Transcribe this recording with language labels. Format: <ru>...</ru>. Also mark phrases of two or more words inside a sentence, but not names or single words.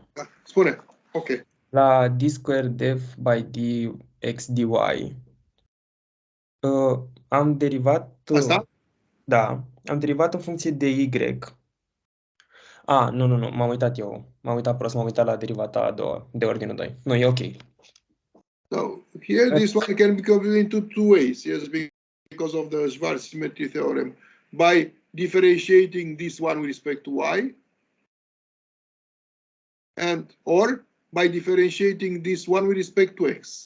<ro>Spune. Ok.</ro> <en>La d squared f by dx dy,</en> <ro>am derivat... Asta? Da, am derivat în funcție de y. Nu, m-am uitat eu. M-am uitat prost, m-am uitat la derivata a doua, de ordinul 2. Nu, e ok.</ro> <en>So here this one can be computed into two ways, yes, because of the Schwarz symmetry theorem. By differentiating this one with respect to y, and or by differentiating this one with respect to x.</en>